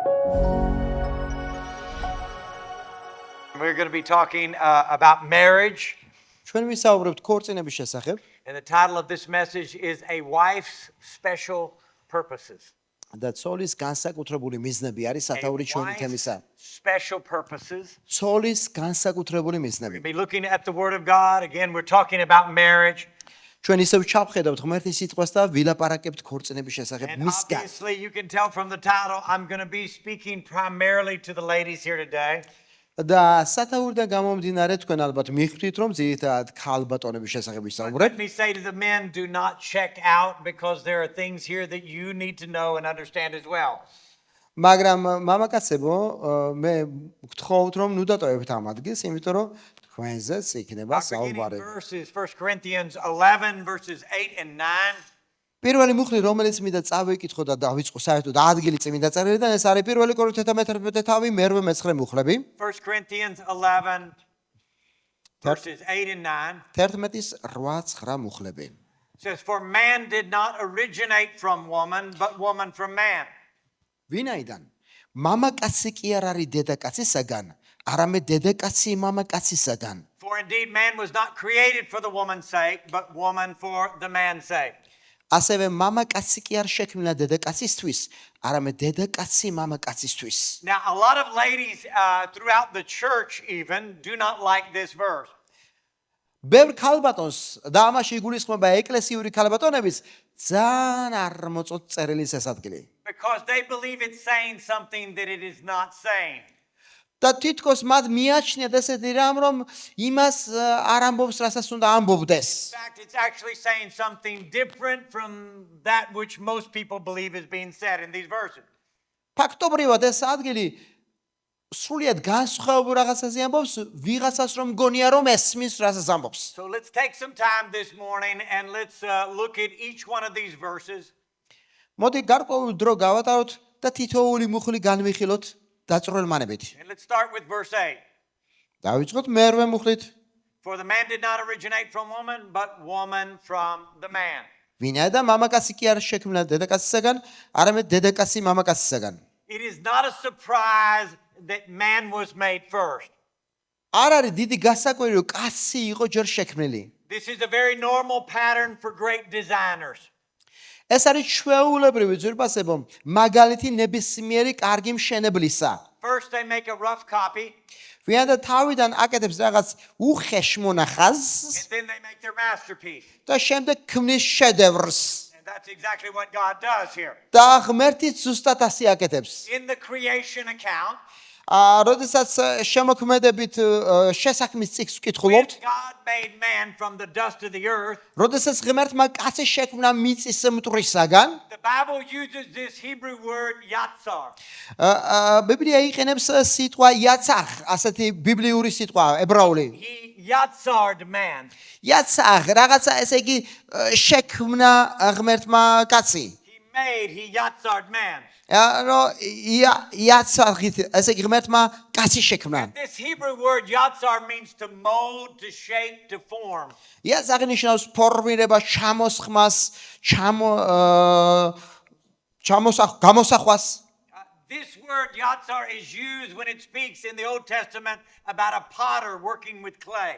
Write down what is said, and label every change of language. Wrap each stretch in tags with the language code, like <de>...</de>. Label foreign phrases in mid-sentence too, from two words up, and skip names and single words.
<en>We're going to be talking about marriage.</en> <ka>ჩვენ ვისაუბრებთ ქორწინების შესახებ.</ka> <en>And the title of this message is A Wife's Special Purposes.</en> <ka>და ცოლის განსაკუთრებული მიზნები არის სათაური ჩვენი თემისა.</ka> <en>Special purposes.</en> <ka>ცოლის განსაკუთრებული მიზნები.</ka> <en>We'll be looking at the Word of God. Again, we're talking about marriage.</en> <ka>ჩვენ ისევ ჩავხედავთ ღმერთის სიტყვას და ვილაპარაკებთ ქორწინების შესახებ</ka> <en>And</en> <ka>მისგან.</ka> <en>obviously, you can tell from the title, I'm going to be speaking primarily to the ladies here today.</en> <ka>და სათაურიდან გამომდინარე თქვენ ალბათ მიხვდით რომ ძირითადად ქალბატონების შესახებ ვისაუბრებთ.</ka> <en>Let me say to the men, do not check out because there are things here that you need to know and understand as well.</en> <ka>მაგრამ მამაკაცებო მე გთხოვთ რომ ნუ დატოვებთ ამ ადგილს, იმიტომ რომ თქვენზეც იქნება საუბარი.</ka> <en>Verses 1 Corinthians 11 verses 8 and 9.</en> <ka>პირველი მუხლი რომელიც მინდა წავიკითხო და დავიწყო საერთოდ ადგილი წმინდა წერილიდან ეს არის პირველი კორინთელთა მე-11 თავი მერვე მე-9 მუხლები</ka> <en>1 Corinthians 11 verses 8 and 9</en> <ka>11-ის 8-9 მუხლები</ka> <en>says for man did not originate from woman but woman from man.</en> <ka>ვინაიდან მამაკაცი კი არ არის დედაკაცისაგან არამედ დედაკაცი მამაკაცისაგან.</ka> <en>For indeed man was not created for the woman's sake but woman for the man's sake.</en> <ka>ასევე მამაკაცი კი არ შექმნა დედაკაცისთვის, არამედ დედაკაცი მამაკაცისთვის.</ka> <en>Now a lot of ladies throughout the church even do not like this verse.</en> <ka>ბევრ ქალბატონს და ამაში იგულისხმება ეკლესიური ქალბატონების ძალიან არ მოწოთ წერილის ეს ადგილი.</ka> <en>Because they believe it's saying something that it is not saying.</en> <ka>და თითქოს მათ მიაჩნიათ ესეთი რამ რომ იმას არ ამბობს რასაც უნდა ამბობდეს.</ka> <en>In fact, it's actually saying something different from that which most people believe is being said in these verses.</en> <ka>ფაქტობრივად ეს ადგილი სრულიად განსხვავებულ რაღაცაზე ამბობს, ვიღაცას რომ გონია რომ ესმის რასაც ამბობს.</ka> <en>So let's take some time this morning and let's look at each one of these verses.</en> <ka>მოდი გარკვეულ დრო გავატაროთ და თითოეული მუხლი განვიხილოთ დაწვრილ მანებით.</ka> <en>And let's start with verse 8.</en> <ka>დავიწყოთ მერვე მუხლით.</ka> <en>For the man did not originate from woman, but woman from the man.</en> <ka>ვინაიდან მამაკაცი კი არ შექმნა დედაკაცისაგან, არამედ დედაკაცი მამაკაცისაგან.</ka> <en>It is not a surprise that man was made first.</en> <ka>არ არის დიდი გასაკვირი რომ კაცი იყო ჯერ შექმნილი.</ka> <en>This is a very normal pattern for great designers.</en> <ka>ეს არის ჩვეულებრივი ძვირფასებო მაგალითი ნებისმიერი კარგი მშენებლისა.</ka> <en>First they make a rough copy.</en> <ka>ვინაიდან თავიდან აკეთებს რაღაც უხეშ მონახაზს</ka> <en>And then they make their masterpiece.</en> <ka>და შემდეგ ქმნის შედევრს.</ka> <en>And that's exactly what God does here.</en> <ka>და ღმერთი ზუსტად ასე აკეთებს.</ka> <en>In the creation account,</en> <ka>როდესაც შემოქმედებით შესაქმის წიგნს</ka> <en>when</en> <ka>ვკითხულობთ,</ka> <en>God made man from the dust of the earth,</en> <ka>როდესაც ღმერთმა კაცი შექმნა მიწის მტვრისაგან,</ka> <en>the Bible uses this Hebrew word yatsar.</en> <ka>ბიბლია იყენებს სიტყვა იაცახ, ასეთი ბიბლიური სიტყვა ებრაული.</ka> <en>He yatsared man.</en> <ka>იაცახ, რაღაცა ესე იგი შექმნა ღმერთმა კაცი.</ka> <en>He yatsared man.</en> <ka>იაცახით ესე იგი ღმერთმა კაცი შექმნა.</ka> <en>This Hebrew word yatsar means to mold, to shape, to form.</en> <ka>იაცახი ნიშნავს ფორმირებას, ჩამოსხმას, გამოსახვას.</ka> <en>This word yatsar is used when it speaks in the Old Testament about a potter working with clay.</en>